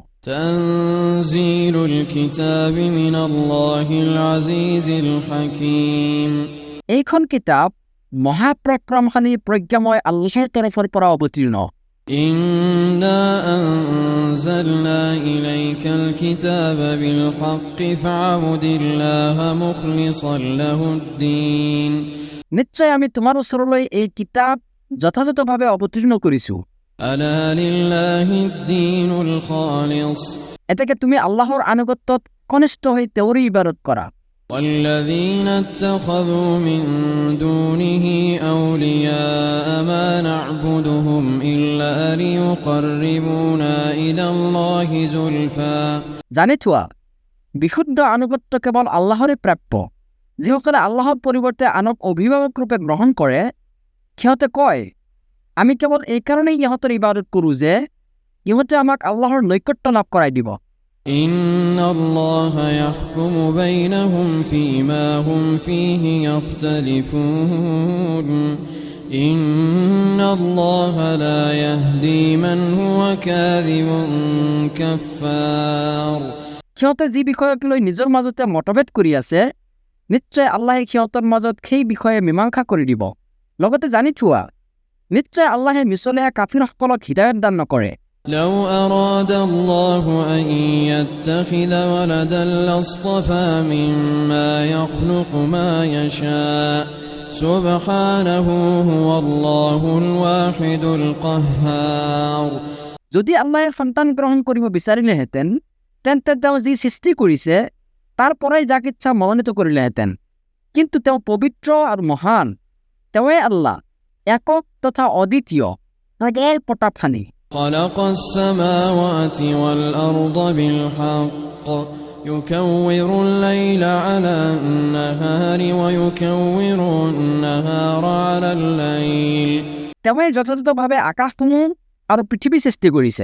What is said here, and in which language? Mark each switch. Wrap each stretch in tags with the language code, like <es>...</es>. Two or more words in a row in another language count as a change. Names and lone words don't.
<ar>تنزيل الكتاب من الله العزيز الحكيم</ar> <as>এইখন কিতাপ মহাপৰাক্ৰমশালী প্ৰজ্ঞাময় আল্লাহৰ তৰফৰ পৰা অৱতীৰ্ণ।</as> <ar>إنا أنزلنا إليك الكتاب بالحق فاعبد الله مخلصا له الدين</ar> <as>নিশ্চয় আমি তোমাৰ ওচৰলৈ এই কিতাপ যথাযথভাৱে অৱতীৰ্ণ কৰিছোঁ।</as> <ar>ألا لله الدين الخالص</ar> <as>এতেকে তুমি আল্লাহৰ আনুগত্যত কনিষ্ঠ হৈ তেওঁৰে ইবাদত কৰা।</as> <ar>والذين اتخذوا من دونه أولياء ما نعبدهم إلا ليقربونا إلى الله زلفى</ar> <as>জানি থোৱা, বিশুদ্ধ আনুগত্য কেৱল আল্লাহৰে প্ৰাপ্য। যিসকলে আল্লাহৰ পৰিৱৰ্তে আনক অভিভাৱক ৰূপে গ্ৰহণ কৰে, সিহঁতে কয়, আমি কেৱল এই কাৰণেই ইহঁতৰ ইবাদত কৰোঁ যে ইহঁতে আমাক আল্লাহৰ নৈকট্য লাভ কৰাই দিব।</as> <ar>إن الله يحكم بينهم فيما هم فيه يختلفون إن الله لا يهدي من هو كاذب كفار</ar> <as>সিহঁতে যি বিষয়ক লৈ নিজৰ মাজতে মতভেদ কৰি আছে, নিশ্চয় আল্লাহে সিহঁতৰ মাজত সেই বিষয়ে মীমাংসা কৰি দিব। লগতে জানি থোৱা, নিশ্চয় আল্লাহে মিছলীয়া কাফিৰসকলক হিদায়ত দান নকৰে।</as> <ar>لو أراد الله أن يتخذ ولدا لاصطفى مما يخلق ما يشاء سبحانه هو الله الواحد القهار</ar> <as>যদি আল্লাহে সন্তান গ্ৰহণ কৰিব বিচাৰিলেহেঁতেন, তেন্তে তেওঁ যি সৃষ্টি কৰিছে তাৰ পৰাই যাক ইচ্ছা মনোনীত কৰিলেহেঁতেন। কিন্তু তেওঁ পবিত্ৰ আৰু মহান, তেওঁৱে আল্লাহ, একক তথা অদ্বিতীয়, সদায় প্ৰতাপশালী।</as> <ar>خلق السماوات والأرض بالحق يكور الليل على النهار ويكور النهار على الليل</ar> <as>তেওঁৱে যথাযথভাৱে আকাশসমূহ আৰু পৃথিৱী সৃষ্টি কৰিছে।</as>